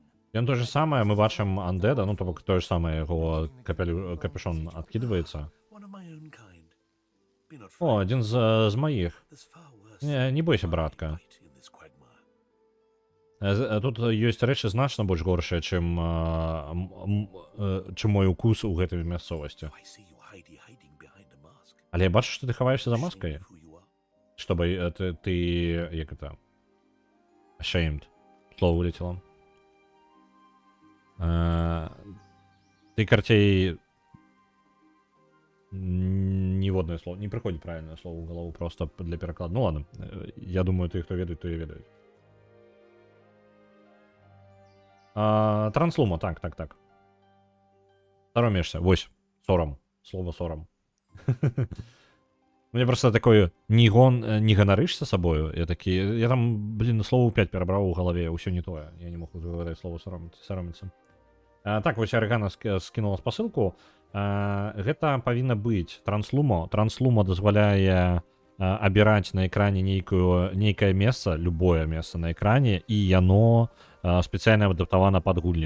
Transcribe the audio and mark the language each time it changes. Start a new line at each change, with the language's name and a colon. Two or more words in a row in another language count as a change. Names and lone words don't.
Belarusian: Ён то же самае, мы бачым Undead, ну, то бок тое ж самае, яго капюшон адкідваецца.
English: One of my own kind. Be not
Belarusian: О,
English: frightened.
Belarusian: адзін з маіх.
English: There's far worse
Belarusian: Не бойся,
English: than
Belarusian: братка.
English: bite in this quagmire.
Belarusian: Тут ёсць рэчы значна больш горшыя, чым мой укус у гэтай мясцовасці.
English: I see you hiding behind a mask.
Belarusian: Але я бачу, што ты хаваешся за
English: Ashamed
Belarusian: маскай.
English: of who you are.
Russian: Чтобы ты як это? Ashamed. Слово вылетело. Ты,
Belarusian: карцей... Ніводнае слово. Не прыходзіць правільнае слово ў галаву просто для перакладу.
Russian: Ну ладно.
Belarusian: Я думаю, ты, хто ведаюць, то і ведаюць. Транслума, так. Саромеешься. Вось. Сорам. Слово сорам. Мне просто такое, не ганарышься собою. Я такі, я там, блин, слово 5 перабраў у галаве, ўсё не тое. Я не мог выгадаць слово сароміцца. Так, вось Арыгана скінула спасылку. Гэта павінна быць транслума. Транслума дазваляе абіраць на экране нейкае месца, любое месца на экране, і яно спецыяльна адаптавана пад гульні.